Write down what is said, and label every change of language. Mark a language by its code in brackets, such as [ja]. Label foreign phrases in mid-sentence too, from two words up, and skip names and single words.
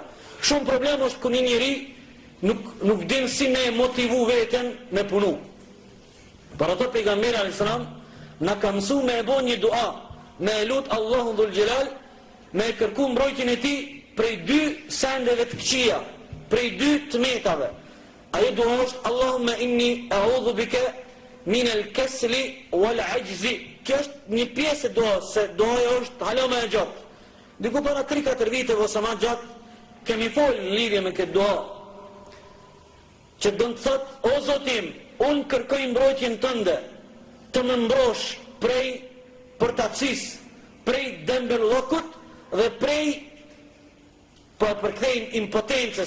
[sq] Shumë problem është kur një njeri nuk din si me motivu veten me punu. Për ato pejgamberi alajhissalam na ka mësuar me e bën një dua, me e lut Allahun [ar] ذو الجلال, [sq] me kërku mbrojtjen e tij prej dy sendeve të këqija, prej dy tmetave. Ajo dua është [ar] اللهم إني أعوذ بك من الكسل والعجز. [sq] Kjo është një pjesë e duas, se duaja është hala më e gjatë. Diku para 3-4 viteve ose më gjatë kemi folë në lidhje me këtë dua, që do të thotë, o Zotim, unë kërkoj mbrojtjen tënde, të më mbrosh prej përtacisë, prej dembellokut dhe prej përkthejnë impotencës.